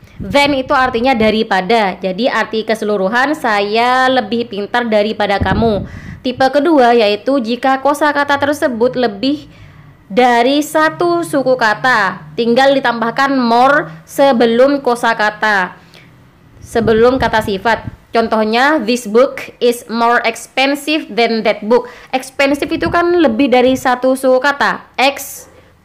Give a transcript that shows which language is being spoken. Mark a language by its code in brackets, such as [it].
[id] Than itu artinya daripada, jadi arti keseluruhan saya lebih pintar daripada kamu. Tipe kedua yaitu jika kosakata tersebut lebih dari satu suku kata, tinggal ditambahkan more sebelum kosakata, sebelum kata sifat. Contohnya, [en] this book is more expensive than that book. [id] Expensive itu kan lebih dari satu suku kata, expensive.